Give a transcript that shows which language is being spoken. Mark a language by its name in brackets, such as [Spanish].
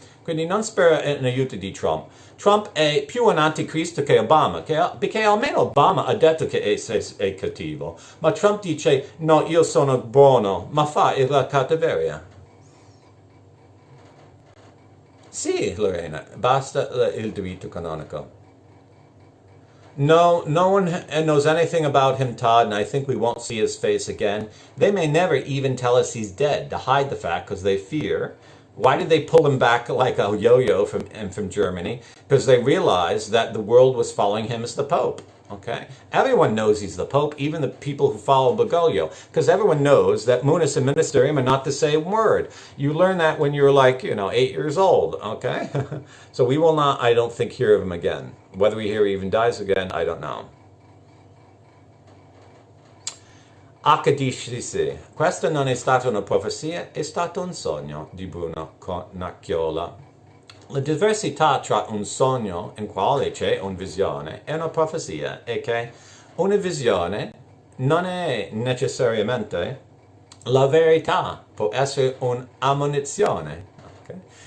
[Italian] Quindi non spera in aiuto di Trump. Trump è più un anticristo che Obama, perché almeno Obama ha detto che è cattivo, ma Trump dice no, io sono buono, ma fa la cattiveria. Sì, Lorena, basta il diritto canonico. [English] No one knows anything about him, Todd, and I think we won't see his face again. They may never even tell us he's dead to hide the fact because they fear. Why did they pull him back like a yo-yo from Germany? Because they realized that the world was following him as the Pope. Okay? Everyone knows he's the Pope, even the people who follow Bugnolo, because everyone knows that munus and ministerium are not the same word. You learn that when you're like, 8 years old, okay? So we will not, I don't think, hear of him again. Whether we hear he even dies again, I don't know. HDCC. [Italian] Questa non è stata una profezia, è stato un sogno di Bruno Nacchiola. La diversità tra un sogno in quale c'è una visione e una profezia è che una visione non è necessariamente la verità, può essere un'ammonizione. Okay?